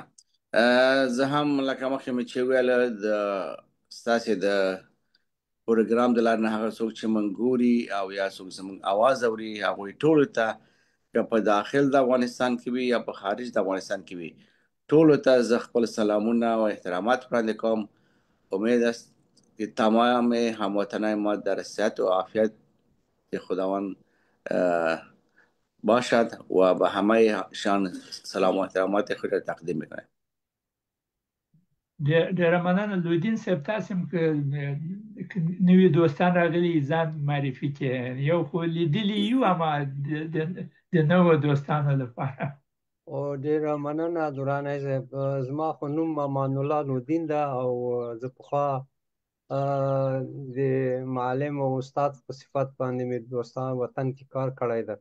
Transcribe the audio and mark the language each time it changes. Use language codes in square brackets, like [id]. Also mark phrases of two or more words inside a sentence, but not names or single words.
[ps] زه هم لکه مخکې مې چې ویله ستاسې د پروګرام د لارې نه هغه څوک چې موږ ګوري او یا څوک زموږ اواز اوري هغوی ټولو ته که په داخل د افغانستان کې وي یا په خارج د افغانستان کې وي ټولو ته زه خپل سلامونه و احترامات وړاندې کوم. [fa] امید است که تمام هموطنان ما در صحت و عافیت خداوند باشد و به همه شان سلام و احترامات خود را تقدیم میکنم. [ps] ډیره مننه لودین صاحب، تاسو هم که نوي دوستان راغلي ځان معرفي کړئ. یو خو لیدلی یو، اما د نوو دوستانو لپاره. او ډیره مننه دراني صاحب. زما خو نوم امان الله لودین ده، او زه پخوا د معلم او استاد په صفت باندې مې دوستان وطن کې کار کړی ده.